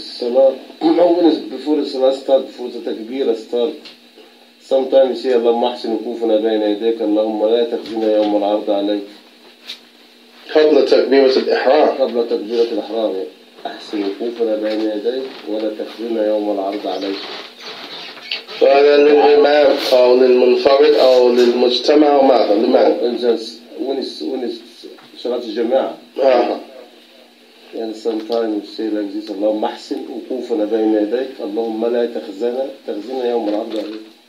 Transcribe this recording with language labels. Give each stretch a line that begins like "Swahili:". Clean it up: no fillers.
English: Before the salah start, before the takbir start, sometimes you say
Arabic: اللهم احسن وقوفنا بين يديك اللهم لا تخزنا يوم العرض عليك. قبل تكبيرة الإحرام. قبل تكبيرة الإحرام أحسن وقوفنا بين يديك ولا تخزنا يوم العرض عليك. وهذا للإمام أو للمنفرد أو للمجتمع أو ماذا؟ لماذا؟
English: when it's صلاة الجماعة. sometimes you say like this
Arabic: اللهم احسن وقوفنا بين يديك اللهم لا تخزنا يوم العرض عليك.